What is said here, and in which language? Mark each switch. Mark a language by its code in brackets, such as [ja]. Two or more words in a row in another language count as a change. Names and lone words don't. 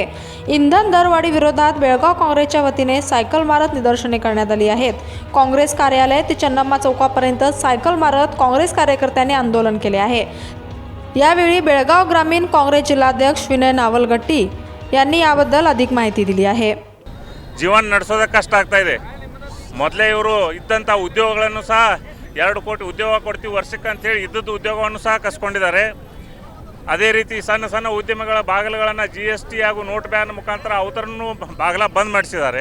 [mr] इंधन दरवाढी विरोधात बेळगाव काँग्रेसच्या वतीने सायकल मारत निदर्शने करण्यात आली आहेत. काँग्रेस कार्यालय ते चन्नम्मा चौकापर्यंत सायकल मारत काँग्रेस कार्यकर्त्यांनी आंदोलन केले आहे. यावेळी बेळगाव ग्रामीण काँग्रेस जिल्हाध्यक्ष विनय नावलगट्टी यांनी याबद्दल अधिक माहिती दिली आहे. [kn] ಜೀವನ ನಡೆಸೋದಕ್ಕೆ ಕಷ್ಟ ಆಗ್ತಾ ಇದೆ. ಮೊದಲೇ ಇವರು ಇದ್ದಂಥ ಉದ್ಯೋಗಗಳನ್ನು ಸಹ 2 ಕೋಟಿ ಉದ್ಯೋಗ ಕೊಡ್ತೀವಿ ವರ್ಷಕ್ಕೆ ಅಂತೇಳಿ ಇದ್ದದ್ದು ಉದ್ಯೋಗವನ್ನು ಸಹ ಕಸ್ಕೊಂಡಿದ್ದಾರೆ. ಅದೇ ರೀತಿ ಸಣ್ಣ ಸಣ್ಣ ಉದ್ಯಮಗಳ ಬಾಗಿಲುಗಳನ್ನು GST ಹಾಗೂ [en] note ban [kn] ಮುಖಾಂತರ ಅವತರನ್ನು ಬಾಗಿಲ ಬಂದ್ ಮಾಡಿಸಿದ್ದಾರೆ.